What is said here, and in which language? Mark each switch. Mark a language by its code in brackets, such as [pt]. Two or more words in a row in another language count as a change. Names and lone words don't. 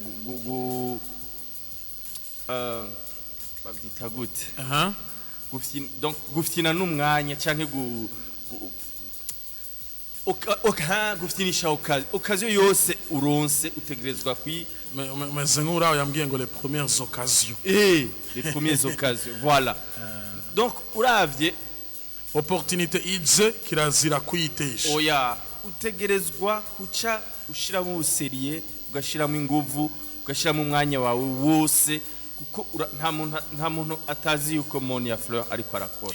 [rn] bavyita gute donc guftina n'umwanya canke guftinisha occasion yose uronse utegerezwa kwi meze nk'uraho yambwiye ngo [fr] les premières occasions les premières occasions voilà. [rn] Donc uravye opportunité ize kirazira kuyitesha oya utegerezwa kuca ushiramo useriye ugashiramo inguvu ugashiramo umwanya wawe wose kuko nta muntu atazi yuko MONIA FLEUR ariko arakora.